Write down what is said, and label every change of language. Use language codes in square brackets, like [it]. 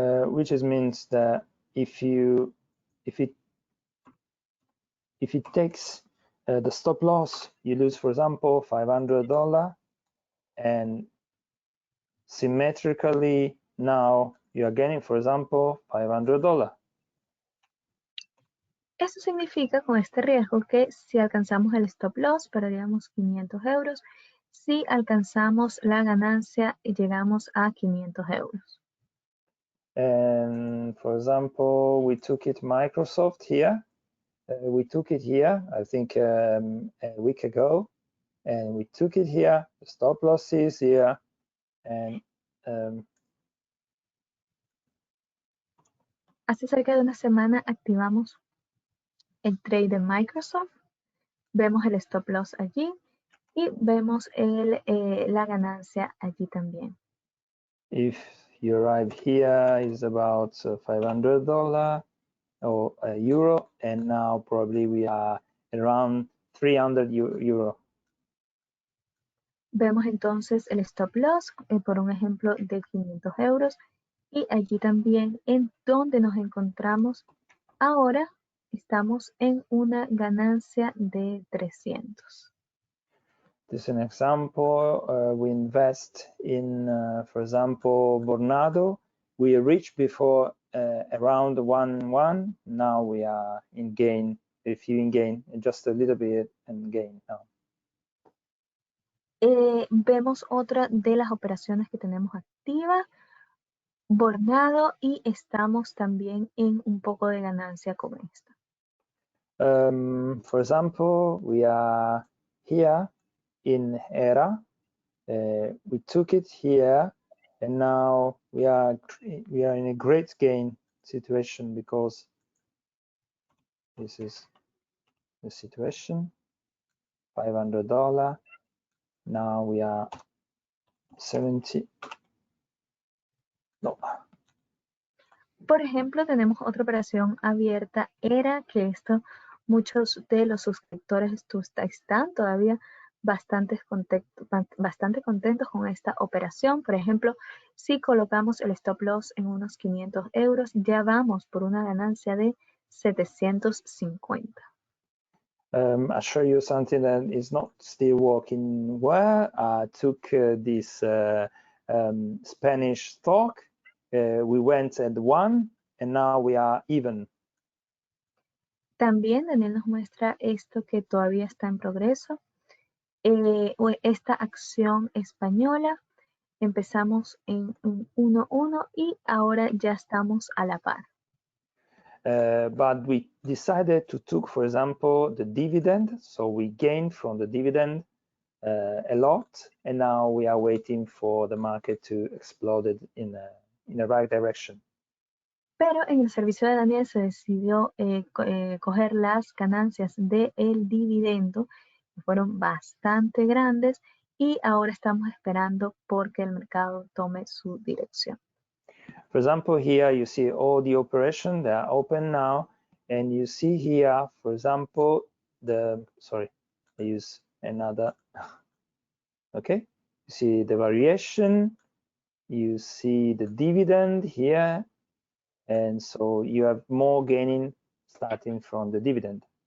[en] Which means that if it takes the stop loss, you lose, for example, $500, and symmetrically now you are gaining, for example, $500. [es] Eso significa con este riesgo que si alcanzamos el stop loss perderíamos 500 euros. Si alcanzamos la ganancia llegamos a 500 euros. [en] And for example, we took it Microsoft here. We took it here, I think a week ago, and we took it here. The stop loss is here, and [es] hace cerca de una semana activamos el trade de Microsoft, vemos el stop loss allí y vemos la ganancia allí también. [en] If you arrive here, is about $500 or euro, and now probably we are around 300 euro. [es] Vemos entonces el stop loss por un ejemplo de 500 euros y allí también en donde nos encontramos ahora estamos en una ganancia de 300. [en] This is an example. We invest in, for example, Vornado. We reached before around 1-1. Now we are in gain, a few in gain, just a little bit in gain now. [es] Vemos otra de las operaciones que tenemos activas. bordado y estamos también en un poco de ganancia con esto. [en] For example, we are here in ERA. We took it here, and now we are in a great gain situation because this is the situation. $500. Now we are 70. No. [es] Por ejemplo, tenemos otra operación abierta, ERA, que esto muchos de los suscriptores están todavía bastante contentos con esta operación. Por ejemplo, si colocamos el stop loss en unos 500 euros, ya vamos por una ganancia de 750. [en] I'll show you something that is not still working well. I took this Spanish stock. We went at 1 and now we are even. [es] También Daniel nos muestra esto que todavía está en progreso. Esta acción española, empezamos en un 1-1 y ahora ya estamos a la par. [en] But we decided to take, for example, the dividend. So we gained from the dividend a lot, and now we are waiting for the market to explode it in the right direction. [es] Pero en el servicio de Daniel se decidió coger las ganancias del dividendo, que fueron bastante grandes, y ahora estamos esperando porque el mercado tome su dirección. [en] For example, here you see all the operations, they are open now, and you see here, for example, sorry, I use another, okay? You see the variation, you see the dividend here, and so you have more gaining starting from the dividend.